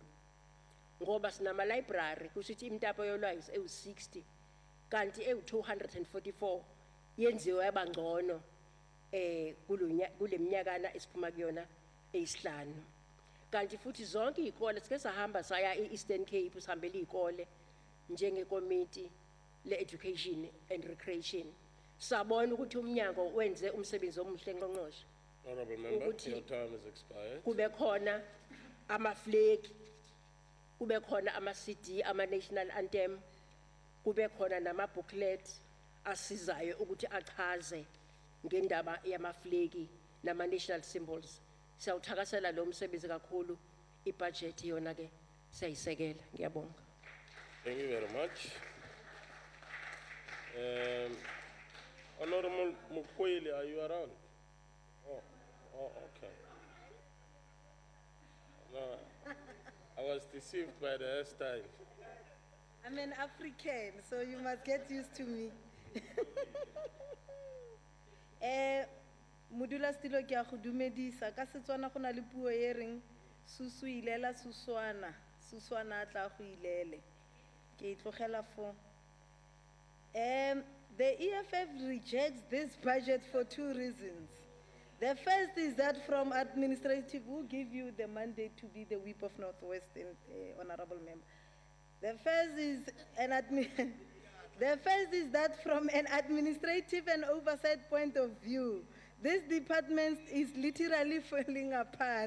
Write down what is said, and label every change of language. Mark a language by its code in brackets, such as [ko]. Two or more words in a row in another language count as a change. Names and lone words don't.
[zu] Ngoba sinama library kusithi imtapo yolwazi ewu60 kanti ewu244 yenziwe yabangcono kule minyakana esiphuma kuyona eyisihlanu. Kanti futhi zonke izikole sike sahamba saya eEastern Cape sihambele izikole njengekomiti le- [en] education and recreation, [zu] sabona ukuthi umnyango wenze umsebenzi omuhle ngqongqoshe. [en] Honorable member, your time has expired. [zu] Kube khona ama-flag, kube khona ama-CD, ama- [en] national anthem, [zu] kube khona nama-booklet asizayo ukuthi achaze ngendaba yama-flag nama- [en] national symbols. [zu] Siyawuthakasela lo msebenzi kakhulu, ibudget yona ke siyayisekela. Ngiyabonga. [en] Thank you very much. Honorable Mukweli, are you around? Oh, okay. No, I was deceived by the hairstyle. I'm an African, so you must get used to me. [tn] Modula stilo ke a go dumedisa ka Setswana go na le puo e reng susu ilela suswana, suswana tla go ilele. Ke itlogela fo. [en] The EFF rejects this budget for two reasons. The first is that from administrative, who give you the mandate to be the whip of Northwestern, honorable member. The first is that from an administrative and oversight point of view, this department is literally falling apart.